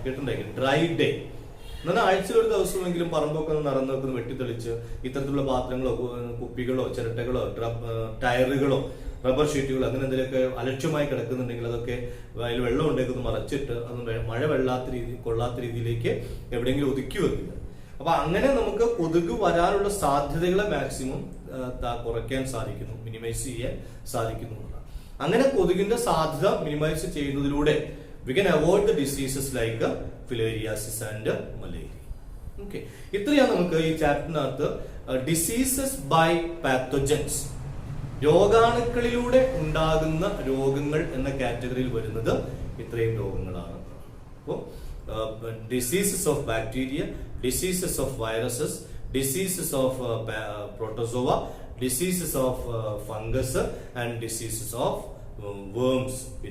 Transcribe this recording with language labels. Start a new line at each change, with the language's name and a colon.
Malayalam: കേട്ടിട്ടുണ്ടെങ്കിൽ dry day എന്നാൽ ആഴ്ചയിൽ ഒരു ദിവസമെങ്കിലും പറമ്പൊക്കെ നടന്നൊക്കെ വെട്ടിത്തെളിച്ച് ഇത്തരത്തിലുള്ള പാത്രങ്ങളോ കുപ്പികളോ ചിരട്ടകളോ ടയറുകളോ റബ്ബർ ഷീറ്റുകളോ അങ്ങനെ എന്തെങ്കിലുമൊക്കെ അലക്ഷ്യമായി കിടക്കുന്നുണ്ടെങ്കിൽ അതൊക്കെ അതിൽ വെള്ളം ഉണ്ടെങ്കിൽ മറച്ചിട്ട് അത് മഴ കൊള്ളാത്ത രീതിയിലേക്ക് എവിടെയെങ്കിലും ഒതുക്കി വെക്കുക. അപ്പൊ അങ്ങനെ നമുക്ക് കൊതുക് വരാനുള്ള സാധ്യതകളെ മാക്സിമം കുറയ്ക്കാൻ സാധിക്കുന്നു, മിനിമൈസ് ചെയ്യാൻ സാധിക്കുന്നു. അങ്ങനെ കൊതുകിന്റെ സാധ്യത മിനിമൈസ് ചെയ്യുന്നതിലൂടെ
English: we can avoid the diseases like filariasis and malaria.
Malayalam: Okay, ഇത്രയാണ് നമുക്ക് ഈ ചാപ്റ്ററിനകത്ത് ഡിസീസസ് ബൈ പാത്തോജൻസ്, രോഗാണുക്കളിലൂടെ ഉണ്ടാകുന്ന രോഗങ്ങൾ എന്ന കാറ്റഗറിയിൽ വരുന്നത് ഇത്രയും രോഗങ്ങളാണ്.
English: അപ്പോൾ diseases of bacteria, diseases of viruses, diseases of protozoa, diseases of fungus and diseases of worms.